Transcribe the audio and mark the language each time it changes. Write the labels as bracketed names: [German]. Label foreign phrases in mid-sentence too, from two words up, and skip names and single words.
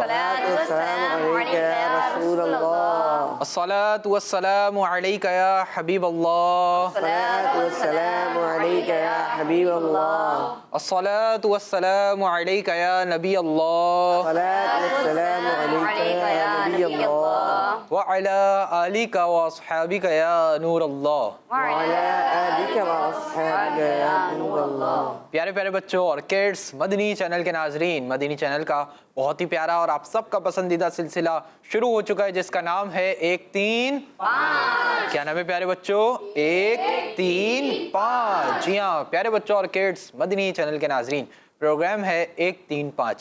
[Arabic] الصلاة والسلام عليك يا رسول الله, الصلاة والسلام عليك يا حبيب الله, الصلاة والسلام عليك يا حبيب الله, الصلاة والسلام عليك يا نبي الله, الصلاة والسلام عليك يا نبي الله, وعلى آلك وأصحابك يا نور الله. وعلى آلك وأصحابك يا نور الله. [Urdu] پیارے پیارے بچوں اور کڈز، مدنی چینل کے ناظرین، مدنی چینل کا بہت ہی پیارا اور آپ سب کا پسندیدہ سلسلہ شروع ہو چکا ہے جس کا نام ہے ایک تین پانچ۔ کیا نام ہے پیارے بچوں? ایک تین پانچ. جی ہاں پیارے بچوں اور کڈز، مدنی چینل کے ناظرین، پروگرام ہے ایک تین پانچ.